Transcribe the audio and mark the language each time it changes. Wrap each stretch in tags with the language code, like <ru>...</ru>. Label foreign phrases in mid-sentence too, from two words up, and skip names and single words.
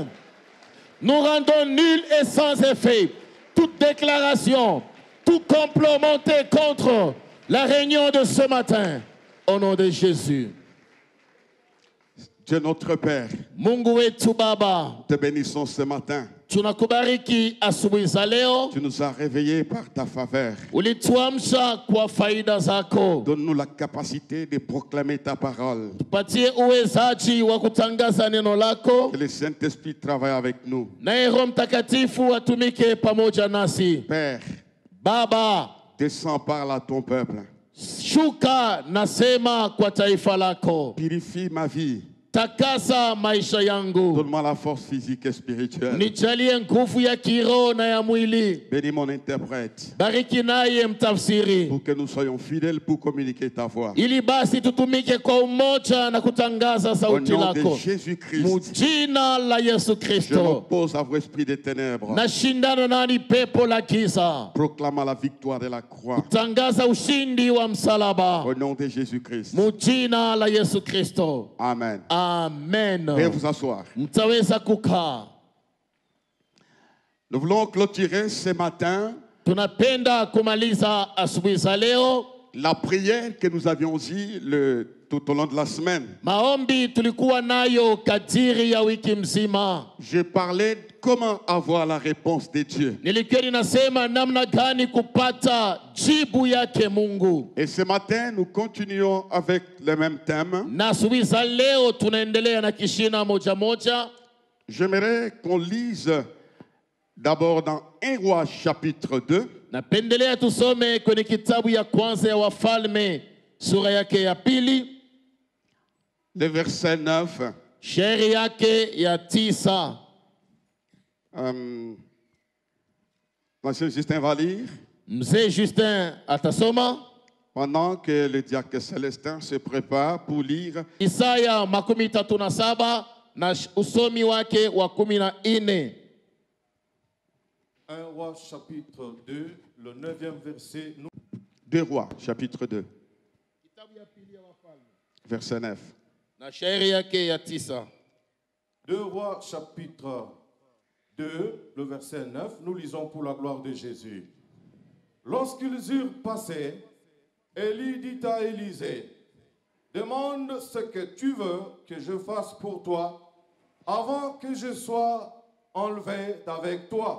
<fr>Nous rendons nul et sans effet toute déclaration, tout complot monté contre la réunion de ce matin, au nom de Jésus. Dieu notre Père,</fr> <sw>Mungu wetu Baba,</sw> <fr>te bénissons ce matin.</fr> <sw>tunakubariki asubuhi za leo.</sw> <fr>Tu nous as réveillés par ta faveur.</fr> <sw>Ulituamsha kwa faida zako.</sw> <fr>Donne-nous la capacité de proclamer ta parole.</fr> <sw>Tupatie uwezaji wa kutangaza neno lako.</sw> <fr>Que le Saint-Esprit travaille avec nous.</fr> <sw>Naye Roho Mtakatifu atumike pamoja nasi.</sw> <fr>Père,</fr> <sw>Baba,</sw> <fr>descends, parle à ton peuple.</fr> <sw>shuka nasema kwa taifa lako.</sw> <fr>Purifie ma vie.</fr> <sw>Takasa maisha yangu.</sw> <fr>Donne-moi la force physique et spirituelle.</fr> <sw>Nijalie nguvu ya kiroho na ya mwili.</sw> <fr>Bénis mon interprète.</fr> <sw>Bariki naye mtafsiri.</sw> <fr>Pour que nous soyons fidèles pour communiquer ta voix.</fr> <sw>Ili basi tutumike kwa umoja na kutangaza</sw> <fr>Au</fr> <sw>sauti</sw> <fr>nom de</fr> <sw>lako.</sw> <fr>Jésus-Christ,</fr> <sw>Mujina la Yesu</sw> <fr>je</fr> <sw>Kristo.</sw> <fr>m'oppose à vos esprits des ténèbres.</fr> <sw>Nashindana nani pepo la giza.</sw> <fr>Proclamant la victoire de la croix.</fr> <sw>Tangaza ushindi wa msalaba.</sw> <fr>Au nom de Jésus-Christ.</fr> <sw>Mujina la Yesu Kristo. Amen. Amen.</sw> <fr>Veuillez vous asseoir.</fr> <sw>Mtaweza kukaa.</sw> <fr>Nous voulons clôturer ce matin</fr> <sw>Tunapenda kumaliza asubuhi za leo</sw> <fr>la prière que nous avions eue tout au long de la semaine.</fr> <sw>maombi tulikuwa nayo kadiri ya wiki mzima.</sw> <fr>Je parlais de comment avoir la réponse de Dieu.</fr> <sw>Nilikuwa ninasema namna gani kupata jibu yake Mungu.</sw> <fr>Et ce matin, nous continuons avec le même thème.</fr> <sw>Na asubuhi za leo tunaendelea na kishina moja moja.</sw> <fr>J'aimerais qu'on lise d'abord dans 1 Roi chapitre 2.</fr> <sw>Napendelea tusome kwenye kitabu ya kwanza ya Wafalme sura yake ya pili.</sw> <fr>Le verset 9.</fr> <sw>Shairi yake ya 9.</sw> <fr>Monsieur Justin va lire.</fr> <sw>Mzee Justin atasoma.</sw> <fr>Pendant que le diacre Célestin se prépare pour lire</fr> <sw>Isaya 37 na usomi wake wa 14.</sw> <fr>1 Roi chapitre 2, le 9e verset. 2 Rois chapitre 2. Verset 9.</fr> <sw>Na shairi yake ya 9.</sw> <fr>2 Rois chapitre 2, le verset 9, nous lisons pour la gloire de Jésus. Lorsqu'ils eurent passé, Élie dit à Élisée, demande ce que tu veux que je fasse pour toi avant que je sois enlevé d'avec toi.</fr>